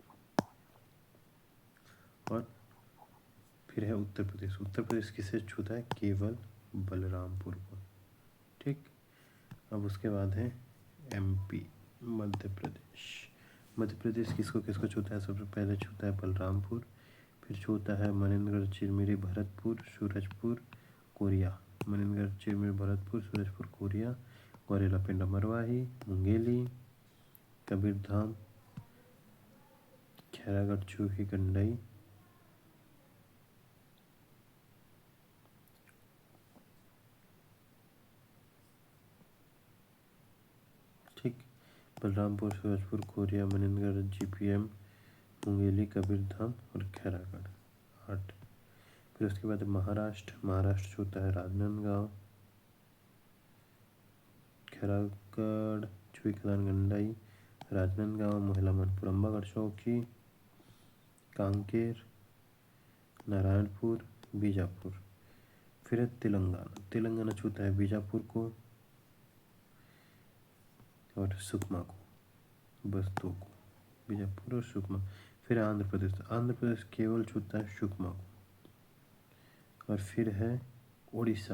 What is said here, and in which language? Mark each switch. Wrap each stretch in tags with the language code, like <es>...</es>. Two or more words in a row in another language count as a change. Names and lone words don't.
<hi>और फिर है उत्तर प्रदेश। उत्तर प्रदेश किसे छूता है? केवल बलरामपुर को। ठीक। अब उसके बाद है एमपी, मध्य प्रदेश। मध्य प्रदेश किसको किसको छूता है? सबसे पहले छूता है बलरामपुर, फिर छूता है मनेंद्रगढ़, चिरमिरी, भरतपुर, सूरजपुर, कोरिया। मनेंद्रगढ़, चिरमिरी, भरतपुर, सूरजपुर, कोरिया, गौरेला, पिंडा, मरवाही, मुंगेली, कबीरधाम, खैरागढ़, चूही, गंडई, ठीक। बलरामपुर, सूरजपुर, कोरिया, मनेंद्रगढ़, जीपीएम, मुंगेली, कबीरधाम और खैरागढ़। 8। फिर उसके बाद महाराष्ट्र। महाराष्ट्र होता है राजनांदगांव, खैरागढ़, चुईखदान, गंडई, राजनांदगांव, महिला, मनपुर, अम्बागढ़ चौकी, कांकेर, नारायणपुर, बीजापुर। फिर है तेलंगाना। तेलंगाना छूता है बीजापुर को और सुकमा को, बस 2 को, बीजापुर और सुकमा। फिर आंध्र प्रदेश। आंध्र प्रदेश केवल छूता है सुकमा को। और फिर है उड़ीसा।</hi>